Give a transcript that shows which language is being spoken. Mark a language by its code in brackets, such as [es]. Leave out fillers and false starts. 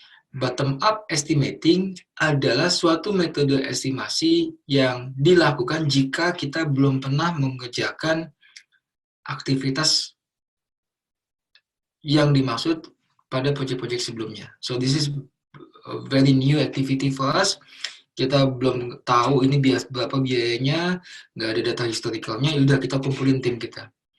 [id] Bottom up estimating adalah suatu metode estimasi yang dilakukan jika kita belum pernah mengerjakan aktivitas yang dimaksud pada proyek-proyek sebelumnya. [en] So this is a very new activity for us. [id] Kita belum tahu ini berapa biayanya, nggak ada data historicalnya, udah kita kumpulin tim kita.